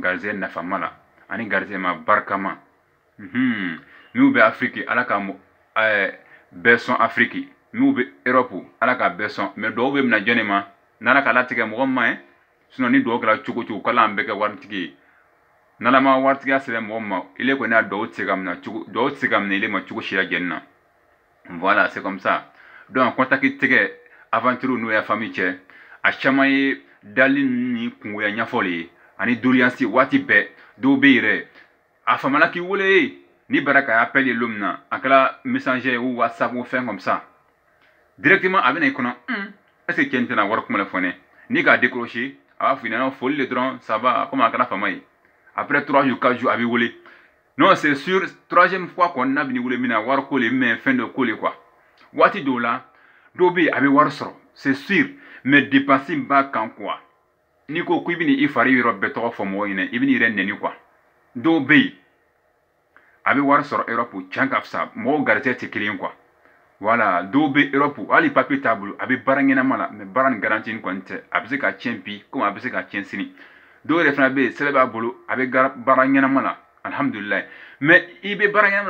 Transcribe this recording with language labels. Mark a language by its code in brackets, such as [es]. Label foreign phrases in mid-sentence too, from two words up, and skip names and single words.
[bm] garizɛgɛ nafama la ani garizɛgɛ ma barikama minnu bɛ Afrique ala ka bɛɛ sɔn Afrique minnu bɛ Europe ala ka bɛɛ sɔn mais dɔw bɛ mina jɔn de ma n'ala ka latigɛ mɔgɔ min ma ye sinon ni dɔw kɛra cogo o cogo k'ala an bɛɛ kɛ waritigi ye n'ala ma waritigiya sɛbɛn mɔgɔ min ma ile kɔni y'a dɔw tɛ se ka minɛ ile ma cogo si la jɛnni na [fr] voilà c'est comme ça donc [bm] contact tigɛ aventure n'o ya famille cɛ a caman ye dali ni kungoya ɲɛfɔli ani doliyansi waati bɛɛ dɔw bɛ yɛrɛ a famana k'i wele ni baraka y'a appel ye l'homme na a kɛra messenger ou whatsapp ou fɛn [fr] comme ça [bm] directement a bɛna i kɔnɔ est-ce que cɛ in tɛna wari kuma la fɔ ne ni k'a décrocher a b'a fɔ i ɲɛna foli le dɔrɔn [fr] ça va comme [bm] a kɛra fama ye [fr] après 3 jours 4 jours [bm] a bɛ wele [fr] non c'est sûr 3e fois [bm] kɔni n'a bɛ ni wele min na wari ko le mais fɛn dɔ ko le quoi waati dɔw la dɔw bɛ yen a bɛ wari sɔrɔ [fr] c'est sûr mais dépense [bm] in b'a kan quoi n'i ko k'i bɛna i fari yɔrɔ bɛɛ tɔgɔ fɔ mɔgɔ ɲɛna i bɛna i yɛrɛ nɛni quoi dɔw bɛ yen a bɛ wari sɔrɔ Europe tiɲɛ ka fisa mɔgɔw garijɛgɛ tɛ kelen ye [fr] quoi voilà [bm] dɔw bɛ Europe hali papier t'a bolo a bɛ baara ɲɛnama la mais baara nin garantie ni kɔni tɛ a bɛ se ka tiɲɛ bi comme a bɛ se ka tiɲɛ sini dɔw yɛrɛ fana bɛ yen sɛbɛn b'a bolo a bɛ baara ɲɛnama la alhamdulilayi mais i bɛ baara ɲɛnama